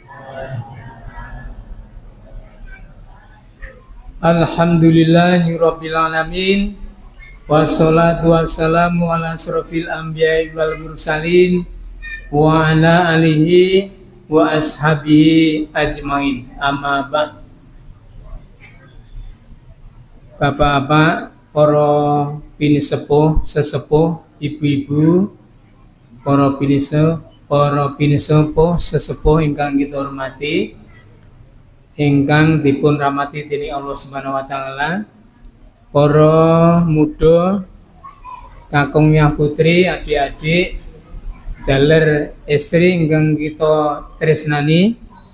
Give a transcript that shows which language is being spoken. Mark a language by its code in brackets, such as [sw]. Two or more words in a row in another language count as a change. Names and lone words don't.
[ar] الحمد لله رب العالمين. والصلاة والسلام على أشرف الأنبياء والمرسلين وعلى آله وأصحابه أجمعين. أما بعد. [jv] Bapak-bapak, para pinisepuh, sesepuh, ibu-ibu, para pinisepuh, sesepuh ingkang kita hormati, ingkang dipun rahmati dening Allah [ar] سبحانه وتعالى, [jv] para muda, kakungnya putri, adik-adik, jaler istri ingkang kita tresnani.